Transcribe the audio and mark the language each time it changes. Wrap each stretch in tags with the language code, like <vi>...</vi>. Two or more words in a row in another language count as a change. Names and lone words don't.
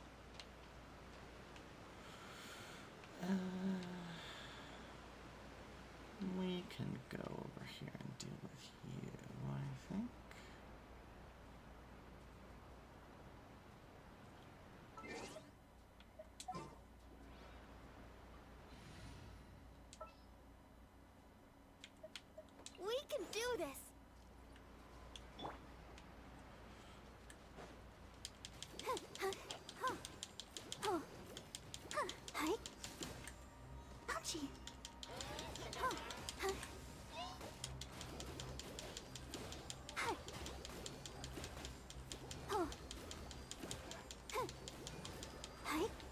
<en>We can go over here and deal with you, I think. We can do this. Hi. Ouchie. Hi. Hi.</en>